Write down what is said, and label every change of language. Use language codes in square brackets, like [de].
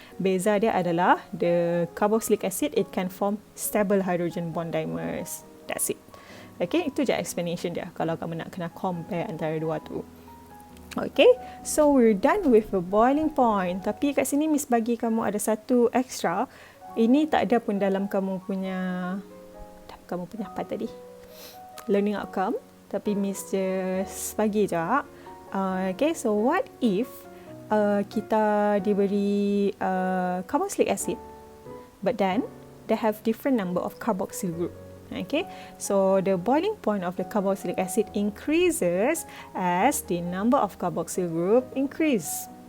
[ms] Beza dia adalah [en] the carboxylic acid, it can form stable hydrogen bond dimers. That's it. [ms] Okay, itu je explanation dia kalau kamu nak kena compare antara dua tu. [en] Okay, so we're done with the boiling point. [ms] Tapi kat sini Miss bagi kamu ada satu extra. Ini tak ada pun dalam kamu punya apa tadi? [en] Learning outcome. [ms] Tapi Miss just bagi je. [en] Okay, so what if [ms] kita diberi [en] carboxylic acid, but then they have different number of carboxyl group. Okay, so the boiling point of the carboxylic acid increases as the number of carboxyl group increase.